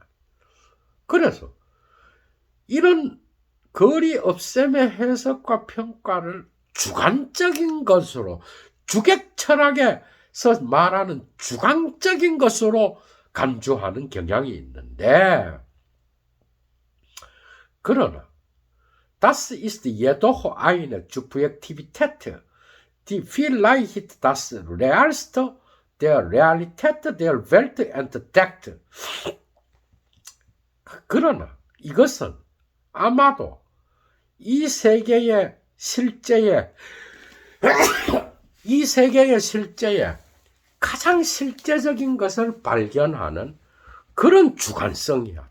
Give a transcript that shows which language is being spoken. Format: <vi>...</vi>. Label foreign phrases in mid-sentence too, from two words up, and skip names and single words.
<ko>그래서 이런 거리 없앰의 해석과 평가를 주관적인 것으로, 주객 철학에서 말하는 주관적인 것으로 간주하는 경향이 있는데, 그러나</ko> <de>Das ist jedoch eine Subjektivität, die vielleicht das Realste der Realität der Welt entdeckt.</de> <ko>그러나 이것은 아마도 이 세계의 실제에 가장 실제적인 것을 발견하는 그런 주관성이야.</ko>